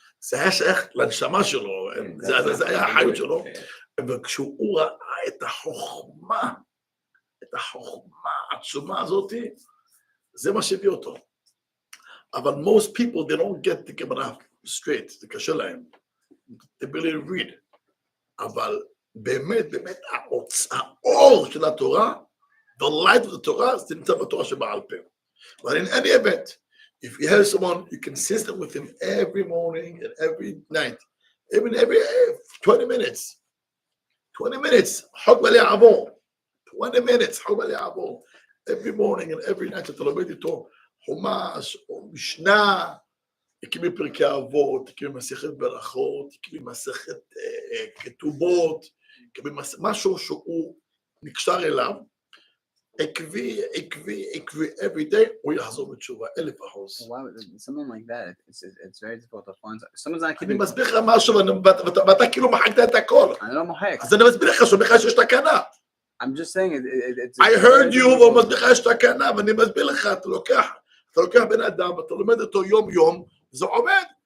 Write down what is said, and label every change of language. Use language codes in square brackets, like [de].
[he] זה היה שייך לנשמה שלו, זה היה החיות שלו. וכשהוא ראה את החוכמה העצומה הזאת, זה מה שהביא אותו. [en] אבל most people, they don't get the Gemara straight, [he] זה קשה להם. [en] They barely read. [he] אבל באמת, האור של התורה, [en] the light of the Torah, [he] זה נמצא בתורה שבעל פה. [en] But in any event, if you have someone, you can consistent with him every morning and every night, even every 20 minutes. [he] 20 minutes, חוק בלי עבור. 20 minutes, חוק בלי עבור. [en] Every morning and every night, [he] אתה לומד איתו חומש או משנה, הקים פרקי אבות, הקים מסכת ברכות, הקים מסכת כתובות, משהו שהוא נקשר אליו, עקבי, [en] every day, [he] הוא יחזור בתשובה, 1000%. [en] Something like that, it's very difficult to find. Someone's not [he] אני [en] keeping. [he] מסביר לך משהו, ואתה כאילו מחקת את הכל. אני לא מוחק. אז אני מסביר לך שבכלל שיש תקנה. [en] I'm just saying it's. I heard you, [he] והוא מסביר לך שיש תקנה, ואני מסביר לך, אתה לוקח בן אדם, אתה לומד אותו יום, זה עובד.